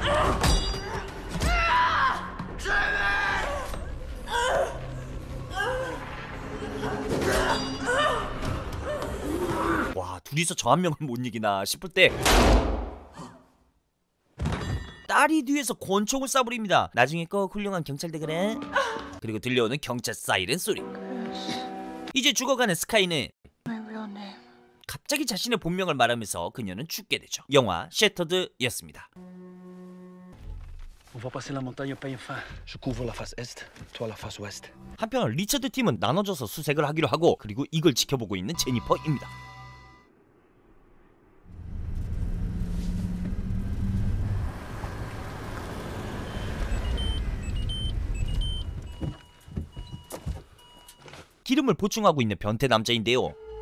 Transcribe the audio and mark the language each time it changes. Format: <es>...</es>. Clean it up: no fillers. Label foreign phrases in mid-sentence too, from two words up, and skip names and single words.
<ko>와, 둘이서 저 한 명을 못 이기나 싶을 때 딸이 뒤에서 권총을 쏴버립니다. 나중에 꼭 훌륭한 경찰대 그래. 그리고 들려오는 경찰 사이렌 소리. 이제 죽어가는 스카이는 갑자기 자신의 본명을 말하면서 그녀는 죽게 되죠. 영화 셔터드였습니다.</ko> <fr>On va passer la montagne au pain fin. Je couvre la face est, toi la face ouest.</fr> <ko>한편 리처드 팀은 나눠져서 수색을 하기로 하고 그리고 이걸 지켜보고 있는 제니퍼입니다. 기름을 보충하고 있는 변태 남자인데요.</ko>